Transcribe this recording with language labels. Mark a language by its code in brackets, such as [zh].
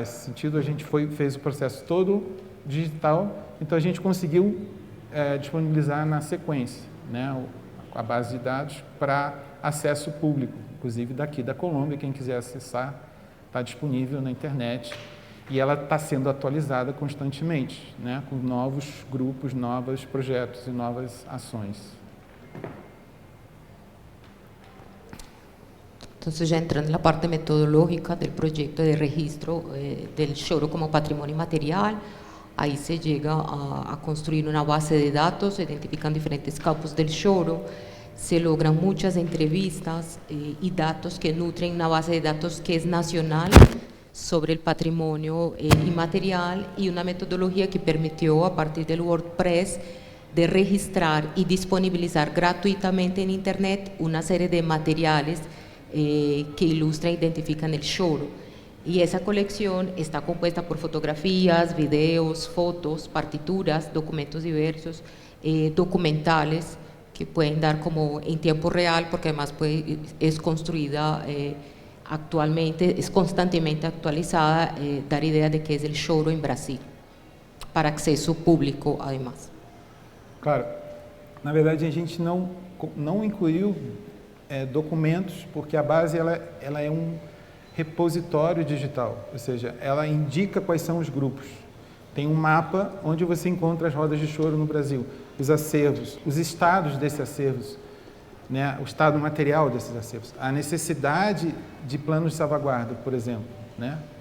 [pt] Nesse sentido, a gente fez o processo todo digital, então a gente conseguiu disponibilizar na sequência, né, a base de dados para acesso público, inclusive daqui da Colômbia. Quem quiser acessar, está disponível na internet. E ela está sendo atualizada constantemente, né, com novos grupos, novos projetos e novas ações. [es] Entonces, ya entrando en la parte metodológica del proyecto de registro del choro como patrimonio material, ahí se llega a construir una base de datos, se identifican diferentes campos del choro, se logran muchas entrevistas y datos que nutren una base de datos que es nacional sobre el patrimonio inmaterial, y una metodología que permitió a partir del WordPress de registrar y disponibilizar gratuitamente en Internet una serie de materiales que ilustran e identifican el choro. Y esa colección está compuesta por fotografías, videos, fotos, partituras, documentos diversos, documentales que pueden dar como en tiempo real, porque además es construida actualmente, es constantemente actualizada, dar idea de qué es el choro en Brasil, para acceso público además. [pt] Claro, na verdade a gente não incluiu documentos, porque a base ela é um repositório digital, ou seja, ela indica quais são os grupos. Tem um mapa onde você encontra as rodas de choro no Brasil, os acervos, os estados desses acervos, né, o estado material desses acervos, a necessidade de planos de salvaguarda, por exemplo, né?